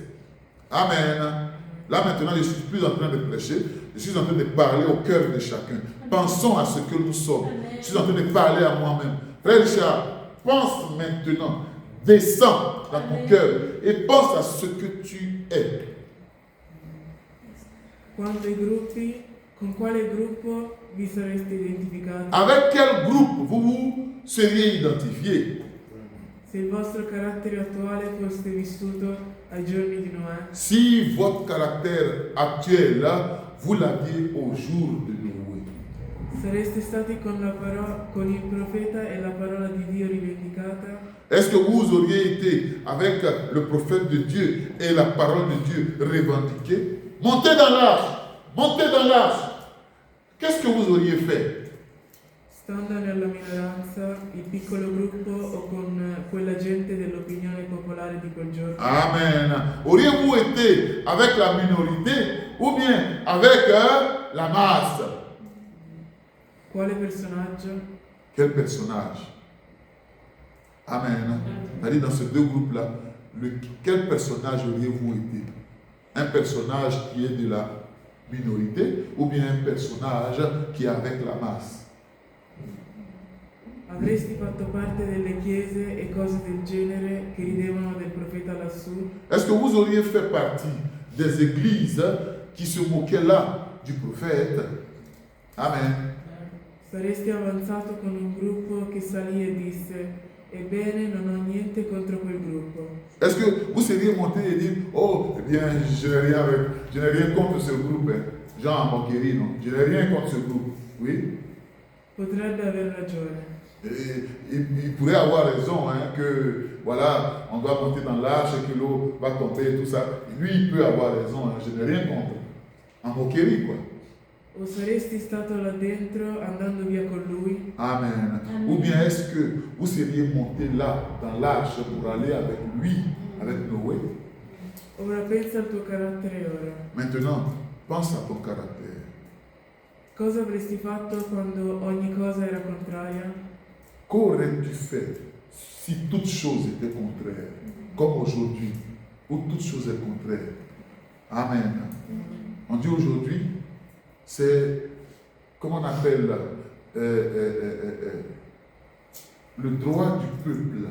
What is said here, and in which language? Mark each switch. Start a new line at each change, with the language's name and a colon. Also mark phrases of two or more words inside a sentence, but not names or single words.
French: Amen. Là maintenant, je ne suis plus en train de prêcher, je suis en train de parler au cœur de chacun. Pensons à ce que nous sommes. Je suis en train de parler à moi-même. Frère Richard, pense maintenant, descends dans ton cœur et pense à ce que tu es.
Italian: Quanto ai gruppi, con quale gruppo vi sareste identificati?
French: Avec quel groupe vous vous seriez identifié?
Italian: Se il vostro carattere attuale fosse vissuto ai giorni di Noè,
French: si votre caractère actuel, vous l'aviez au jour de Noé,
Italian: sareste stati con il profeta e la parola di Dio rivendicata?
French: est-ce que vous auriez été avec le prophète de Dieu et la parole de Dieu revendiquée? Montez dans l'arche, montez dans l'arche. Qu'est-ce que vous auriez fait?
Italian: Stando nella minoranza, il piccolo gruppo o con quella gente dell'opinione popolare di quel giorno?
French: Amen. Auriez-vous été avec la minorité ou bien avec la masse?
Italian: Quale personaggio?
French: Quel personnage? Amen. C'est-à-dire dans ces deux groupes-là, quel personnage auriez-vous été? Un personnage qui est de la minorité ou bien un personnage qui est avec la masse?
Italian: Avresti fatto parte delle chiese e cose del genere che ridevano del profeta lassù?
French: Est-ce que vous auriez fait partie des églises qui se moquaient là du prophète? Amen.
Italian: Saresti avanzato con un gruppo che salì e disse: ebbene, non ho niente contro quel gruppo.
French: Est-ce que vous seriez monté et dit, oh, eh bien, je n'ai rien contre ce groupe, hein. Jean en moquerie, non? Je n'ai rien contre ce groupe. Oui?
Italian: Potrebbe aver ragione.
French: Il pourrait avoir raison, hein, que voilà, on doit monter dans l'arche et que l'eau va tomber et tout ça. Lui, il peut avoir raison, hein, je n'ai rien contre. En moquerie, quoi.
Italian: O saresti stato là dentro andando via con lui?
French: Amen. Amen. Ou bien est-ce que vous seriez monté là, dans l'arche, pour aller avec lui, avec Noé?
Italian: Ora pensa al tuo carattere ora.
French: Maintenant, pense à ton caractère.
Italian: Cosa avresti fatto quando ogni cosa era contraria?
French: Qu'aurais-tu fait si toute chose était contraire, comme aujourd'hui, où toute chose est contraire? Amen. On dit aujourd'hui, c'est, comment on appelle, le droit du peuple.